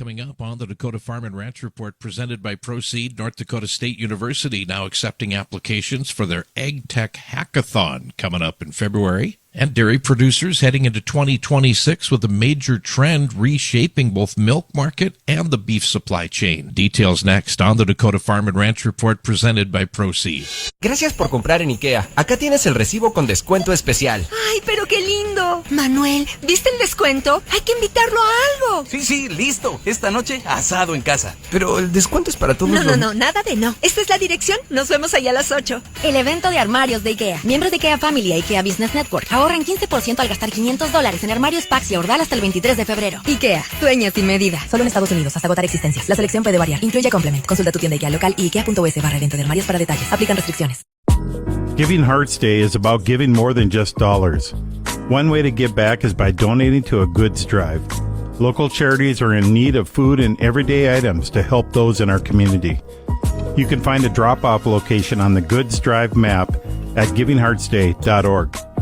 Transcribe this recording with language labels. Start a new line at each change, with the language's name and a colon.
English: Coming up on the Dakota Farm and Ranch Report presented by Proceed, North Dakota State University now accepting applications for their Ag Tech Hackathon coming up in February. And dairy producers heading into 2026 with a major trend reshaping both milk market and the beef supply chain. Details next on the Dakota Farm and Ranch Report presented by Proceed.
Spanish: Gracias por comprar en IKEA. Acá tienes el recibo con descuento especial. ¡Ay, pero qué lindo! Manuel, ¿viste el descuento? Hay que invitarlo a algo. Sí, listo. Esta noche, asado en casa. Pero el descuento es para todos No, nada de no. Esta es la dirección. Nos vemos allá a las 8. El evento de armarios de IKEA. Miembros de IKEA Family y IKEA Business Network ahorran 15% al gastar $500 en armarios Pax y Ordal hasta el 23 de febrero. IKEA, dueña sin medida. Solo en Estados Unidos, hasta agotar existencias. La selección puede variar. Incluye complement. Consulta tu tienda IKEA local y IKEA.es/evento de armarios para detalles. Aplican restricciones.
English: Giving Hearts Day is about giving more than just dollars. One way to give back is by donating to a goods drive. Local charities are in need of food and everyday items to help those in our community. You can find a drop-off location on the Goods Drive map at givingheartsday.org.